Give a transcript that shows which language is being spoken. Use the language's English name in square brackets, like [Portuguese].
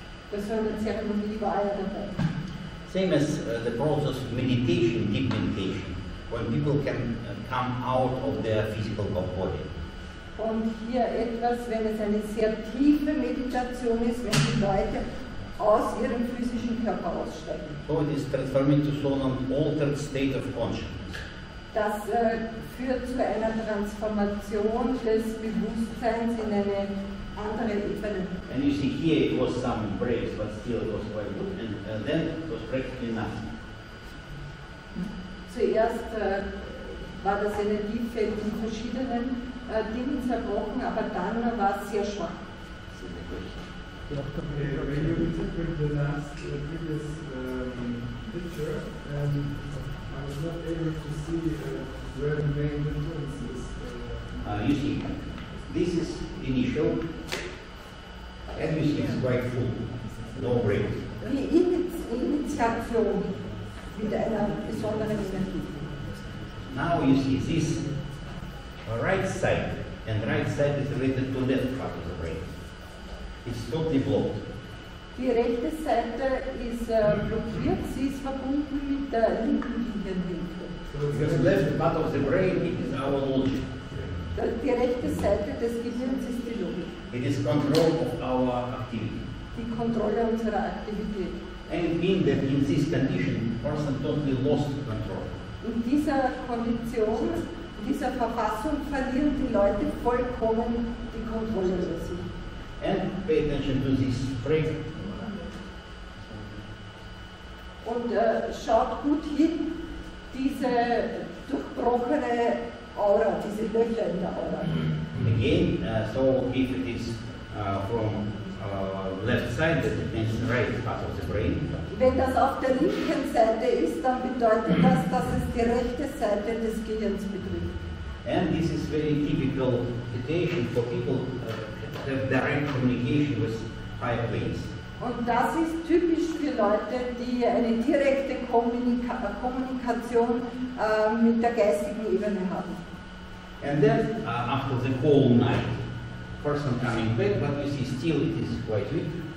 [German] Bei so einer Zeremonie war er dabei. [English] Same as the process of meditation, deep meditation, when people can come out of their physical body. [German] Und hier etwas, wenn es eine sehr tiefe Meditation ist, wenn die Leute aus ihrem physischen Körper aussteigen. [English] So it is transforming to so an altered state of consciousness. [German] Das führt zu einer Transformation des Bewusstseins in eine andere Ebene. [English] And you see here it was some breaks, but still it was quite good. And then it was practically nothing. [German] Zuerst war das Energiefeld in verschiedenen Dingen zerbrochen, aber dann war es sehr schwach. [English] When you interpret the last previous picture, I was not able to see where the main difference is. You see, this is initial, and you see it's quite full, no breaks. [German] Die Initiation mit einer besonderen Energie. [English] Now you see this right side, and right side is related to left part of the brain. It's totally blocked. [German] Die rechte Seite ist blockiert, sie ist verbunden mit der linken Gehirnhälfte. [English] Because the left part of the brain, it is our logic. [German] Die rechte Seite des Gehirns ist die Logik, [English] It is control of our activity. [German] die Kontrolle unserer Aktivität. [English] And it means that in this condition, person totally lost control. [German] In dieser Kondition, in dieser Verfassung verlieren die Leute vollkommen die Kontrolle über sich. [English] And pay attention to this break. [German] Und schaut gut hin, diese durchbrochene Aura, diese Löcher in der Aura. [English] Again, so if it is from left side, that means right part of the brain. [German] Wenn das auf der linken Seite ist, dann bedeutet das, dass es die rechte Seite des Gehirns betrifft. [English] And this is very typical situation for people who have direct communication with higher planes. [German] Und das ist typisch für Leute, die eine direkte Kommunikation mit der geistigen Ebene haben. [English] And then after the whole night, person coming back, but you see still it is quite weak.